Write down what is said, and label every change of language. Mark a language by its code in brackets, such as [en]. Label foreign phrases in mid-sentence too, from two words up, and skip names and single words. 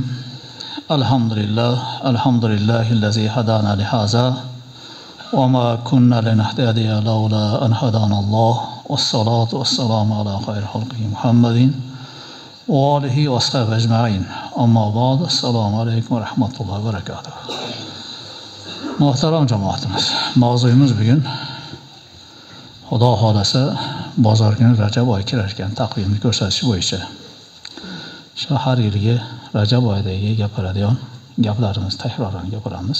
[ar] الحمد لله الذي هدانا لهذا وما كنا لنهتدي لولا أن هدانا الله والصلاة والسلام على خير خلقه محمد وآله وصحبه أجمعين. أما بعد السلام عليكم ورحمة الله وبركاته. [uz] Muhtaram cemaatimiz, mavzuyimiz bugun Xudo xolasa bozor kuni Rajab oyi kirarkan taqvimni ko'rsatish bo'yicha shu har yilgi Rajab oyidagi gapiradigan gaplarimiz takroran gapiramiz.